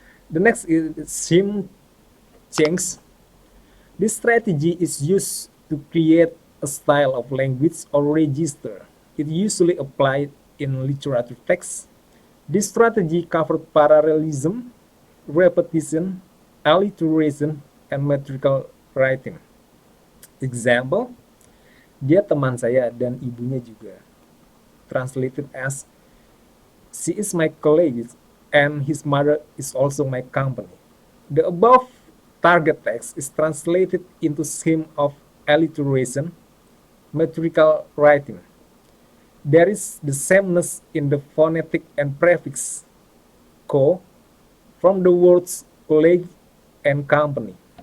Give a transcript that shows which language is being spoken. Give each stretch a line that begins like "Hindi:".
English: The next is sim change. This strategy is used to create a style of language or register. It usually applied in literature text. This strategy covered parallelism, repetition, alliteration, and metrical writing.
Indonesian: Example, dia teman saya dan ibunya juga.
English: Translated as, she is my colleague and his mother is also my company. The above target text is translated into scheme of alliteration, metrical writing. There is the sameness in the phonetic and prefix co from the words colleague and company.